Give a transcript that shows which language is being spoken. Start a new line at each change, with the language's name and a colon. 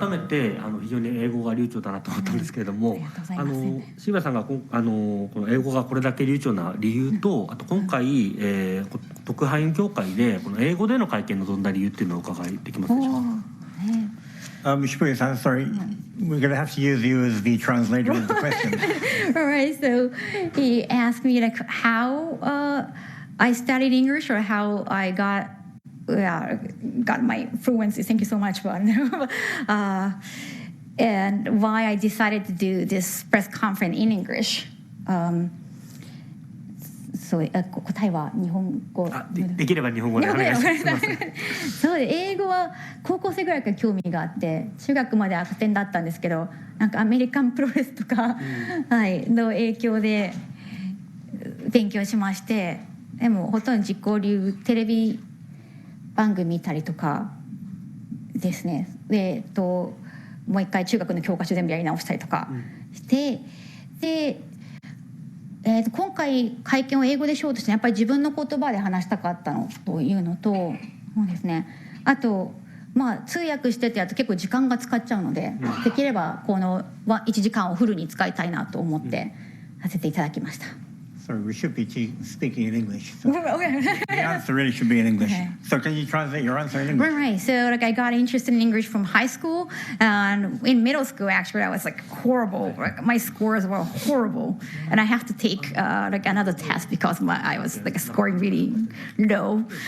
Japanese: 改めて非常に英語が流暢だなと思ったんですけれども、澁谷さんがこの英語がこれだけ流暢な理由と、あと今回、特派員協会でこの英語での会見に臨んだ理由っていうのをお伺いできますでしょうか。
English: Shibuya-san, sorry, we're going to have to use you as the translator of the question. All right, so he asked me like how I studied English or how I got my fluency. Thank you so much, and why I decided to do this press conference in English.
Japanese: そう答えは日本語できれば日本語でお願いします。そうで英語は高校生ぐらいから興味があって中学まで悪天だったんですけどなんかアメリカンプロレスとか、はい、の影響で勉強しましてでもほとんど自己流テレビ番組見たりとかですねでもう一回中学の教科書全部やり直したりとかして、で今回会見を英語でしようとしてやっぱり自分の言葉で話したかったのというのとそうですねあと通訳しててやると結構時間が使っちゃうのでできればこの1時間をフルに使いたいなと思ってさせていただきました。
English: Sorry, we should be speaking in English. So the answer really should be in English. Okay. So can you translate your answer in English? Right. So like I got interested in English from high school, and in middle school actually I was like horrible. Like, my scores were horrible, and I have to take like another test because I was like scoring really low.